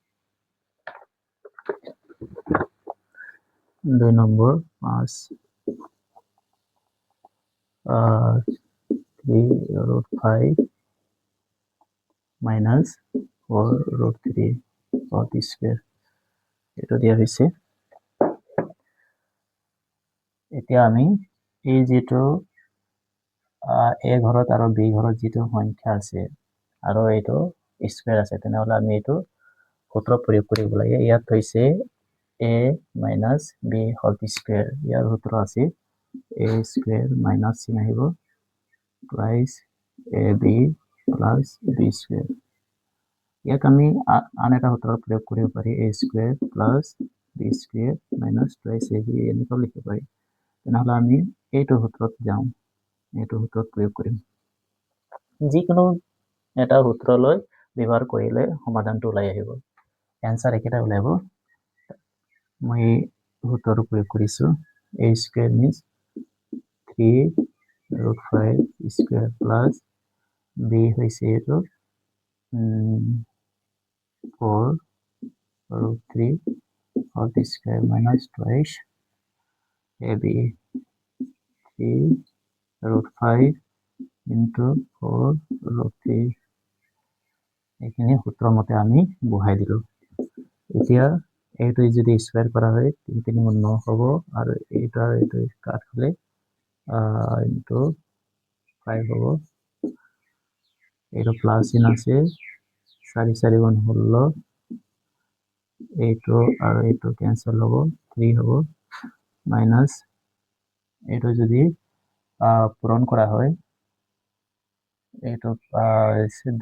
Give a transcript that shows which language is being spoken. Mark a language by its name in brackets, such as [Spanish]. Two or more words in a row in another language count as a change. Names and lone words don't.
[Assamese] 2 নম্বৰ 5 3 [English] root 5 minus 4 root 3 whole square [Assamese] এটা দিয়া হৈছে এতিয়া আমি এই যেটো a ঘৰত আৰু b ঘৰত যেটো সংখ্যা আছে আৰু এইটো স্কয়াৰ আছে তেনেহলে আমি এইটো সূত্ৰ প্ৰয়োগ কৰিব লাগে ইয়াত হৈছে [English] a minus b whole [Assamese] square ইয়াৰ সূত্ৰ আছে [English] a square minus [Assamese] চিন আহিব [English] twice ab plus b square [Assamese] ইয়াক আমি আন এটা সূত্ৰ প্ৰয়োগ কৰিব পাৰি [English] a square plus b square minus twice ab [Assamese] এনেকৈ লিখিব পাৰি তেনেহলে আমি এইটো সূত্ৰত যাওঁ এইটো সূত্ৰত প্ৰয়োগ কৰিম যিকোনো এটা সূত্ৰলৈ ব্যৱহাৰ কৰিলে সমাধানটো ওলাই আহিব आंसर একেটা ওলাব মই সূত্ৰটো প্ৰয়োগ কৰিছো [English] a square means 3 root 5 square plus b [Assamese] হৈছে এইটো [English] 4 root 3 whole square minus twice ab 3 root 5 into 4 root 3 [Assamese] এইখিনি সূত্ৰ মতে আমি বহাই দিলো এতিয়া এইটো যদি স্কয়ার করা হয় 3 3 গুণ 9 হ'ব আৰু এইটা কাট হলে into 5 হ'ব এইটো প্লাস চিন আছে 4 4 গুণ 16 এইটো আৰু এইটো ক্যান্সেল হ'ব 3 হ'ব মাইনাস এইটো যদি পূরণ করা হয় এইটো 2